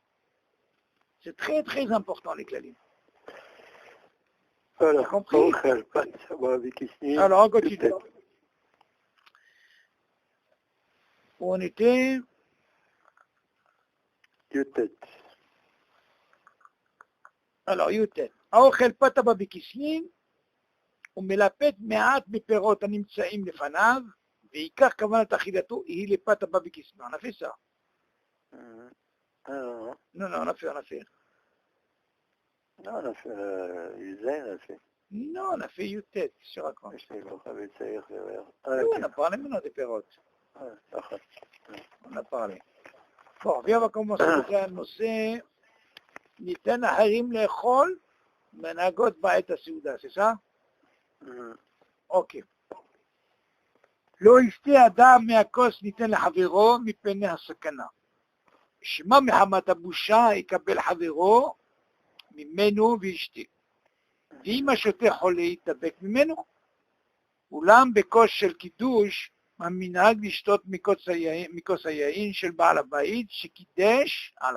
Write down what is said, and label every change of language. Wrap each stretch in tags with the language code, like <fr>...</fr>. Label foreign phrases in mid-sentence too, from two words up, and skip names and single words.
<fr>C'est très très important les klalim. Voilà. T'as compris? Alors on continue. Où on était? Yutet. Alors Yutet.</fr> <he>האוכל פת בבקיסין ומלפת מעט מפירות הנמצאים לפניו ועיקר כוונת אכילתו היא לפת בבקיסין.</he> <fr>On a fait ça. Non, on a fait. Non, on a fait Usain, on a fait. Non, on a fait Yutet, je raconte. Oui, on a parlé maintenant des pérotes. On a parlé. Bon, viens, on va commencer avec un נושא.</fr> <he>ניתן אחרים לאכול מנהגות בעת הסעודה,</he> <fr>c'est ça?</fr> <he>אוקיי. לא ישתה אדם מהכוס ניתן לחברו מפני הסכנה. שמא מחמת הבושה יקבל חברו ממנו וישתה. ואם השותה חולה יתדבק ממנו. אולם בכוס של קידוש המנהג לשתות מכוס היין של בעל הבית שקידש עליו.</he>